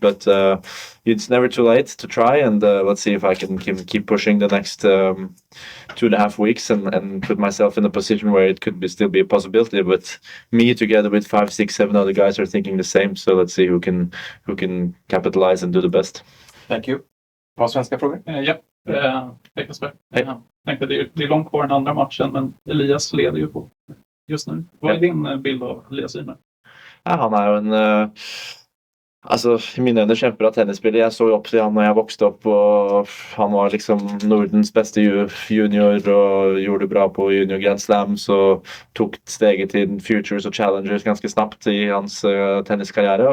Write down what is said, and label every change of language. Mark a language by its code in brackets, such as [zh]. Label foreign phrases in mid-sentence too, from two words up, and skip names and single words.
[en] But it's never too late to try, and let's see if I can keep pushing the next 2.5 weeks and put myself in a position where it could still be a possibility. But me, together with 5, 6, 7 other guys, are thinking the same. So let's see who can capitalize and do the best. Thank you. [sv] Bra svenska frågor? Ja, hej Casper. Tänkte det är långt kvar den andra matchen, men Elias leder ju på just nu. Vad är din bild av Elias Ymer? [no] Ja, han er jo en i mine øyne kjempebra tennisspiller. Jeg så jo opp til han når jeg vokste opp, og han var liksom Nordens beste junior og gjorde det bra på junior Grand Slams og tok steget til Futures og Challengers ganske snapt i hans tenniskarriere.